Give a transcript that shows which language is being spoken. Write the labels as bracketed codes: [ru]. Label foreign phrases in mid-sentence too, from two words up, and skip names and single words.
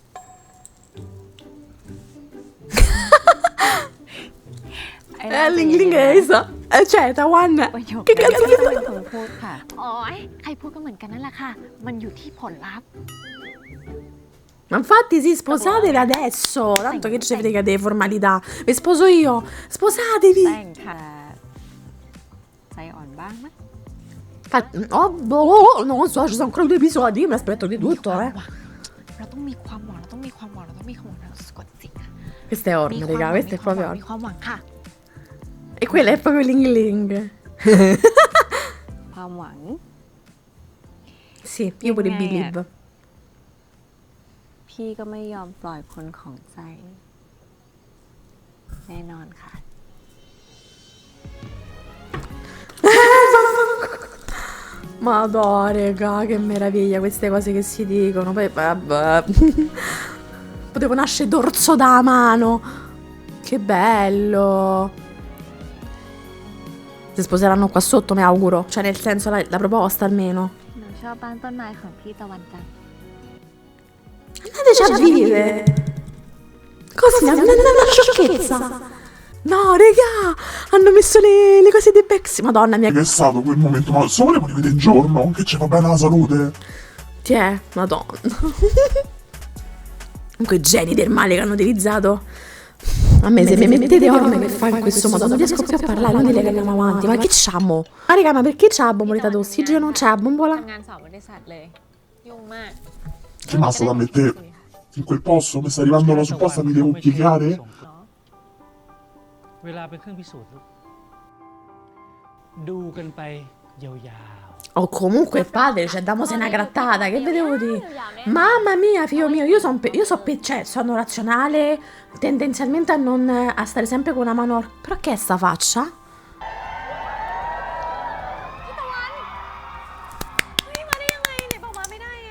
[it] L'inglese. Cioè, Tawan. [th] ประโยค [it] Che [th] นั้น [it] cazzo [th] ไม่ [it] di [th] เป็นคนพูดค่ะ โอ๊ย ใครพูดก็เหมือนกันนั่นแหละค่ะ มันอยู่ที่ผลลัพธ์ [it] Ma infatti sì, sposatevi adesso. Tanto che ci frega delle formalità. Vi sposo io. Sposatevi. [th] แต่งค่ะ ใจอ่อนบ้างไหม [it] Oh, boh, non so, ci sono ancora 2 episodi. Io mi aspetto di tutto, eh. [th] เราต้องมีความหวัง เราต้องมีความหวัง เราต้องมีความหวัง เราสะกดจิตค่ะ [it] Questa è [th] มี [it] Orme, [th] ความห [it] raga. [th] วัง [it] Questa è proprio [th] มี [it] Orme. [th] ความหวังค่ะ [it] E quella è proprio Ling Ling. [th] ความหวัง [it] Sì, io pure believe. [th] พี่ก็ไม่ยอมปล่อยคนของใจ แน่นอนค่ะ [it] Madonna, raga, che meraviglia queste cose che si dicono. Poi, vabbè. Potevo nascere dorso da mano. Che bello. Si sposeranno qua sotto, mi auguro. Cioè, nel senso, la proposta almeno. [th] หนูชอบบ้านต้นไม้ของพี่ตะวันจันทร์ [it] Andateci a vivere. Così, una sciocchezza. No, raga, hanno messo le cose dei Bexi. Madonna mia. Che è stato quel momento? Ma se volevo rivedere in giorno, che ci fa bene la salute. Tiè, madonna. Comunque geni del male che hanno utilizzato. A me se mi mettete Orme che fa in questo modo non riesco più a parlare, non dire che andiamo avanti. Ma che c'amo? Ma raga, ma perché c'ha la bomboletta d'ossigeno? C'è la bombola? [th] ทำงาน2 บริษัทเลย ยุ่งมาก [it] Che mazza da mettere in quel posto? Mi sta arrivando la supposta, mi devo piegare? [th] เวลาเป็นเครื่องพิสูจน์ลูกดูกันไปยาว [it] Oh, comunque padre, cioè damose una grattata, che vedevo di. Mamma mia, figlio mio, io cioè, sono razionale, tendenzialmente a stare sempre con una mano. Però che è sta faccia? [th] นี่มาได้ยังไงเนี่ยบอกมาไม่ได้ไง